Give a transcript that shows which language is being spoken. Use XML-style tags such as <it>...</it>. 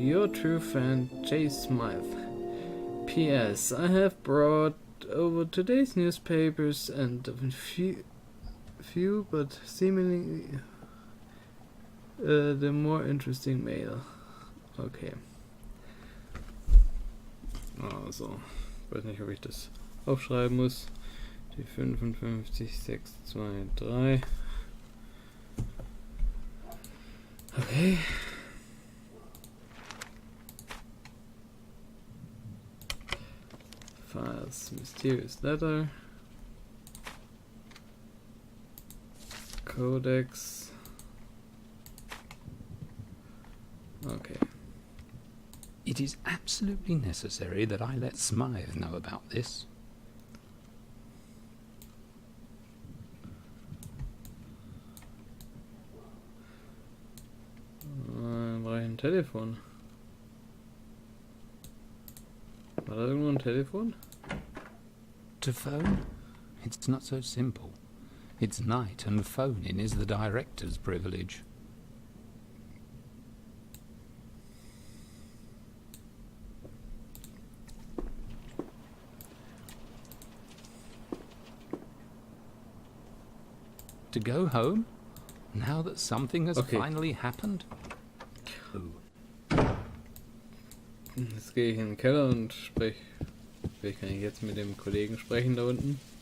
<en>Your true friend, J. Smythe. P.S. I have brought over today's newspapers and a few but seemingly the more interesting mail. Okay.</en> <de>Also, ich weiß nicht, ob ich das aufschreiben muss. Die 55, 6, 2, 3.</de> <en>Okay. Files, Mysterious Letter, Codex. Okay. It is absolutely necessary that I let Smythe know about this.</en> <de>Brauche ich ein Telefon? War da irgendwo ein Telefon?</de> <en>To phone? It's not so simple. It's night and phoning is the director's privilege. To go home? Now that something has finally happened?</en> <de>Jetzt gehe ich in den Keller und spreche. Vielleicht kann ich jetzt mit dem Kollegen sprechen da unten.</de>